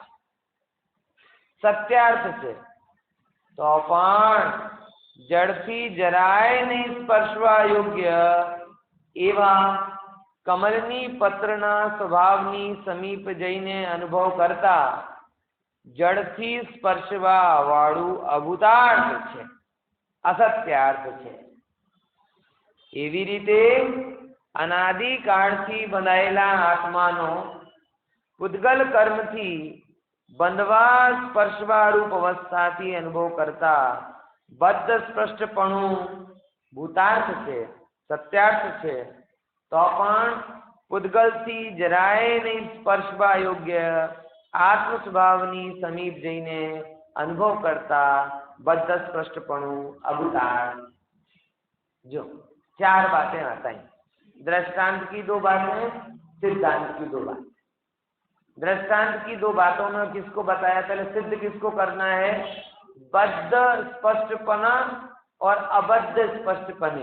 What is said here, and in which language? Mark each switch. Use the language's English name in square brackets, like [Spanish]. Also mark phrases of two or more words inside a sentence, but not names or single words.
[Gujarati] સત્યાર્થ છે, તો પણ જડથી જરાય નહીં સ્પર્શવા યોગ્ય એવા કમલની પત્રના સ્વભાવની સમીપ જઈને અનુભવ કરતા જડથી સ્પર્શવા વાળૂ અભૂતાર્થ છે, અસત્યાર્થ છે। એવી રીતે અનાદિ કાળથી બંધાયેલા આત્માનો ઉદ્ગલ કર્મથી બંધવા સ્પર્શવા રૂપ અવસ્થાથી અનુભવ કરતા બદ્ધ સ્પષ્ટપણું ભૂતાર્થ છે, સત્યાર્થ છે, તો પણ પૂતગલથી જરાય નહીં સ્પર્શવા યોગ્ય આત્મ સ્વભાવની સમીપ જઈને અનુભવ કરતા બદ્ધ સ્પષ્ટપણું અભૂતાર્થ। [Hindi] जो 4 बातें बताई, दृष्टांत की 2 बातें, सिद्धांत की 2 बातें। दृष्टांत की 2 बातों में किसको बताया, पहले सिद्ध किसको करना है, बद्ध स्पष्टपना और अबद्ध स्पष्टपने।